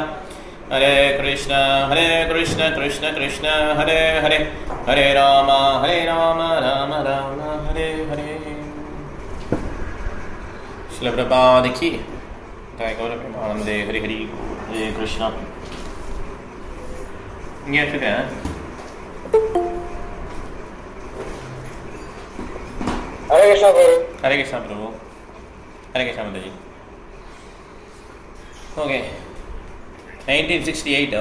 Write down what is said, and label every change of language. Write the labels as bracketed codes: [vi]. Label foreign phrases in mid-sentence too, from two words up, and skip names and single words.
[sa] हरे कृष्ण कृष्ण कृष्ण हरे हरे हरे राम राम राम हरे हरे. [hi] श्री प्रभुपाद की जय [bn] গৌর প্রেমানন্দে. [sa] हरे हरे हरे कृष्ण. [ta] இங்கே வச்சுருக்கேன். [sa] हरे कृष्ण [ta] பிரபு. [sa] हरे कृष्ण [ta] பிரபு. [sa] हरे कृष्ण [ta] மாதாஜி. ஓகே 1968.